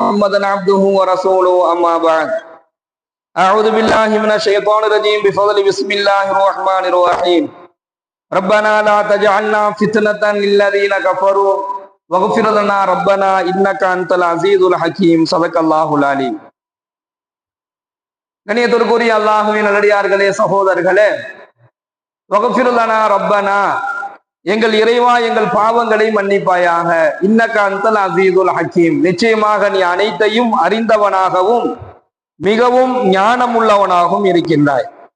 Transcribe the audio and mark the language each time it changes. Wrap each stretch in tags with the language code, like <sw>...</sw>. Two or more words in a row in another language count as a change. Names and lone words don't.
<ar>محمدا عبده ورسوله أما بعد أعوذ بالله من الشيطان الرجيم بفضل بسم الله الرحمن الرحيم ربنا لا تجعلنا فتنة للذين كفروا واغفر لنا ربنا إنك أنت العزيز الحكيم صدق الله العليم.</ar> <ta>கண்ணியத்திற்குரிய அல்லாஹ்வின் நல்லடியார்களே, சகோதரர்களே,</ta> <ar>واغفر لنا ربنا,</ar> <ta>எங்கள் இறைவா எங்கள் பாவங்களை மன்னிப்பாயாக.</ta> <ar>إنك أنت العزيز الحكيم,</ar> <ta>நிச்சயமாக நீ அனைத்தையும் அறிந்தவனாகவும் மிகவும் ஞானமுள்ளவனாகவும் இருக்கின்றாய்.</ta>